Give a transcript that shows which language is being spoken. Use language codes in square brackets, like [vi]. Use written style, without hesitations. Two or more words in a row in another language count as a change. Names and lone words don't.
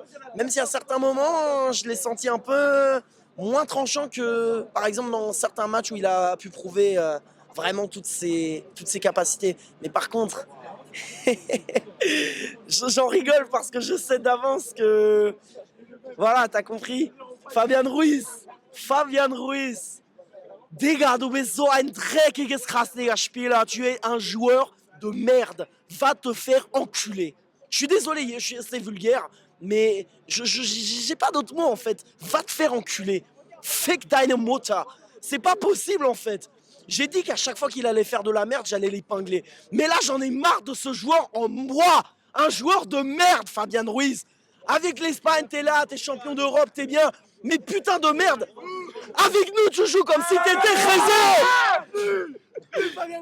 [fr] Même si à certains moments, je l'ai senti un peu moins tranchant que, par exemple, dans certains matchs où il a pu prouver vraiment toutes ses capacités. Mais par contre, j'en rigole parce que je sais d'avance que voilà, t'as compris. Fabian Ruiz. [de] Digga, du bist so ein dreckiges krasser Spieler. [fr] Tu es un joueur de merde. Va te faire enculer. Je suis désolé, c'est vulgaire, mais j'ai pas d'autres mots en fait. Va te faire enculer. [de] Fick deine Mutter. [fr] C'est pas possible en fait. J'ai dit qu'à chaque fois qu'il allait faire de la merde, j'allais l'épingler. Mais là, j'en ai marre de ce joueur en moi. Un joueur de merde, Fabian Ruiz. Avec l'Espagne, t'es là, t'es champion d'Europe, t'es bien. Mais putain de merde. Avec nous, tu joues comme si t'étais Réseau.